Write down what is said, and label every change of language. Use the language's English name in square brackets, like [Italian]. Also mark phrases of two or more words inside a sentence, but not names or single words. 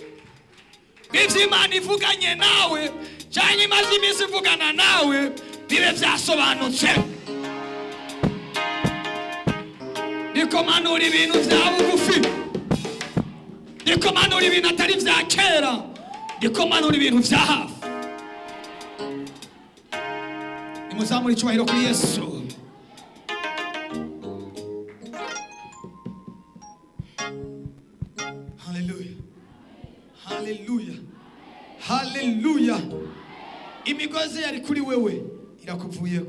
[Rundi] Bivyo Imana ivuganye nawe, cyangwa imaze iminsi ivugana nawe, bibe vyasobanutse. Niko manura ibintu vya bugufi. Niko manura ibintu atari vya kera. Niko manura ibintu vya hafi. Nimuzamure icyubahiro kuri Yesu. Haleluya. Haleluya. Haleluya. Imigozi yari kuri wewe irakuvuyeko.